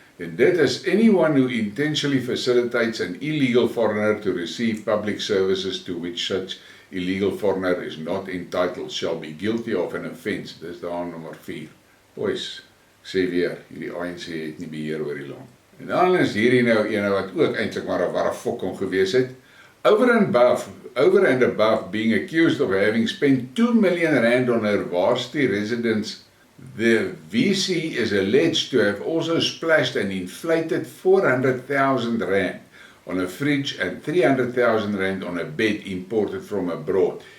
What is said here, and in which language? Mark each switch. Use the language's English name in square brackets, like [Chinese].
[English] And that is anyone who intentionally facilitates an illegal foreigner to receive public services to which such illegal foreigner is not entitled shall be guilty of an offence. [Afrikaans] Dis daar nommer 4. Boys, ek sê weer, hierdie ANC het nie beheer oor die land. En dan is hierdie nou ene wat ook eintlik maar 'n warrefokking gewees het. [English] Over and above being accused of having spent 2 million rand on her varsity residence, the VC is alleged to have also splashed and inflated 400,000 rand on a fridge and 300,000 rand on a bed imported from abroad.